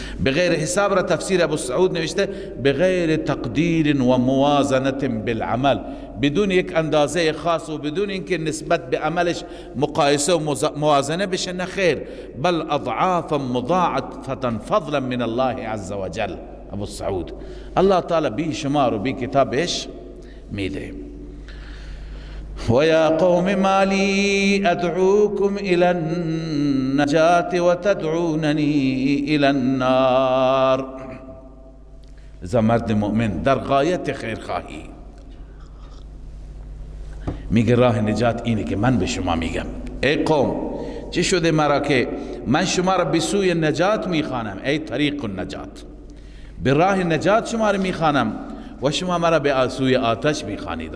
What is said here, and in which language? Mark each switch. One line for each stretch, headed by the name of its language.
Persian: بغیر حساب را تفسیر ابو سعود نوشته
Arabic: بغیر تقدیر و موازنت بالعمل،
Persian: بدون یک اندازه خاص و بدون اینکه نسبت به عملش مقایسه و موازنه بشه، نه خیر،
Arabic: بل اضعافا مضاعفه فضلا من الله عز وجل.
Persian: ابو سعود الله تعالی بی شمار و بی کتابش میده.
Arabic: ويا قوم ما لي أدعوكم إلى النجاة وتدعونني إلى النار.
Persian: إذا مرد مؤمن در غایت خیرخواهی میگه راه نجات اینه که من به شما میگم ای قوم، چه شده مرا که من شما را به سوی نجات میخوانم،
Arabic: ای طریق النجات،
Persian: به راه نجات شما را میخوانم و شما مرا به سوی آتش میخوانید.